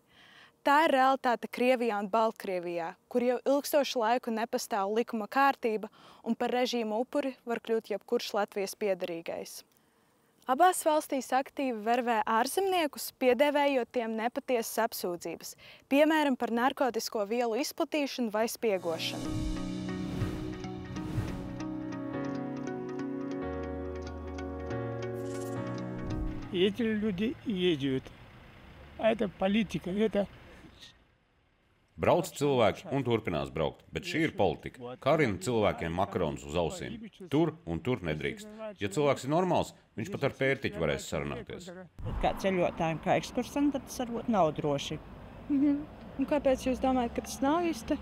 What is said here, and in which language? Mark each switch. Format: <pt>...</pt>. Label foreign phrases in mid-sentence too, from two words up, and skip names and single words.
<lv>Tā ir realitāte Krievijā un Baltkrievijā, kur jau ilgstošu laiku nepastāv likuma kārtība un par režīma upuri var kļūt jebkurš Latvijas piederīgais. Abās valstīs aktīvi vervē ārzemniekus, piedēvējot tiem nepatiesas apsūdzības, piemēram par narkotisko vielu izplatīšanu vai spiegošanu.</lv> <ru>Эти люди едут. Это политика, это...</ru> <lv>Brauc cilvēki un turpinās braukt, bet šī ir politika. Karina cilvēkiem makaronus uz ausīm. Tur un tur nedrīkst. Ja cilvēks ir normāls, viņš pat ar pērtiķu varēs sarunāties. Kā ceļotājiem, kā ekskursantiem, tas varbūt nav droši. Un kāpēc jūs domājat, ka tas nav īsti?</lv>